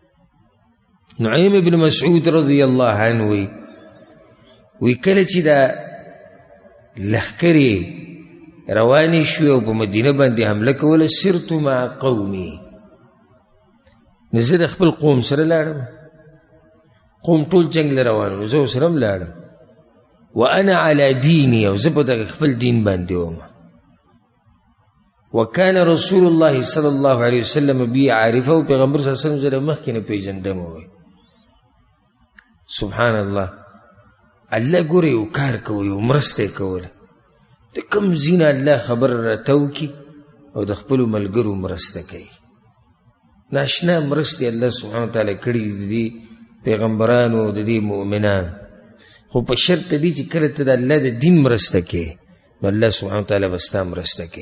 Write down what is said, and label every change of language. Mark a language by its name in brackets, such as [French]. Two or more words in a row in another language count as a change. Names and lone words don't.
[Pashto] نعیم ابن مسعود [Arabic] رضی الله عنه [Pashto] وی کله چې دا لښکرې روانې شوې او په مدینه باندې حمله کوله، [Arabic] سرت مع قومي، [Pashto] نو زه د خپل قوم سره لاړم، قوم ټول جنګ له روان و، زه ورسره هم لاړم. [Arabic] وانا على دیني، [Pashto] او زه په دغه خپل دین باندې وم. [Arabic] وكان رسول الله صلی الله علیه وسلم بي عارفه، [Pashto] او پیغمبر [Arabic] صلی الله علیه وسلم [Pashto] زه مخکې نه پیژندم. [Arabic] سبحان الله. [Pashto] الله ګوره یو کار کوي، یو مرسته کوله، د کوم ځینه الله خبر راته وکړي او د خپلو ملګرو مرسته کوي. ناشنا مرستې [Arabic] الله سبحانه وتعالی [Pashto] کړي د دې پیغمبرانو او د دې مؤمنانو، خو په شرط دی چې کله ته د الله د دین مرسته کوي نو [Arabic] الله سبحانه وتعالی [Pashto] به ستا مرسته کوي.